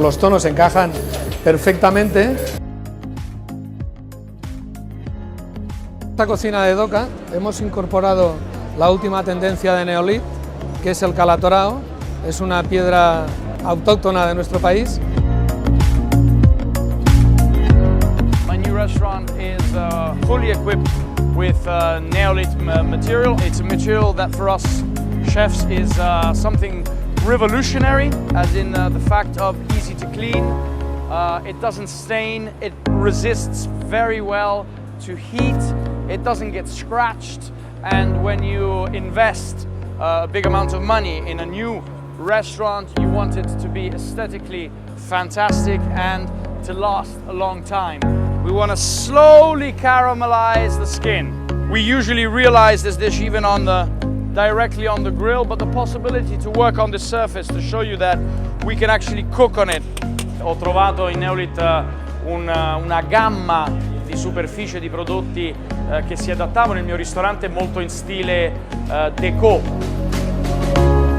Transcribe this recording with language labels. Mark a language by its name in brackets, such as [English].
[Spanish] Los tonos encajan perfectamente. En esta cocina de Doca hemos incorporado la última tendencia de Neolith, que es el calatorao. Es una piedra autóctona de nuestro país. [English] My new restaurant is fully equipped with Neolith material. It's a material that for us chefs is something revolutionary, as in the fact of easy to clean. It doesn't stain, it resists very well to heat, it doesn't get scratched, and when you invest a big amount of money in a new restaurant, you want it to be aesthetically fantastic and to last a long time. We want to slowly caramelize the skin. We usually realize this dish even directly on the grill, but the possibility to work on the surface to show you that we can actually cook on it. [Italian] Ho trovato in Neolith una gamma di superficie di prodotti che si adattavano. Il mio ristorante è molto in stile déco.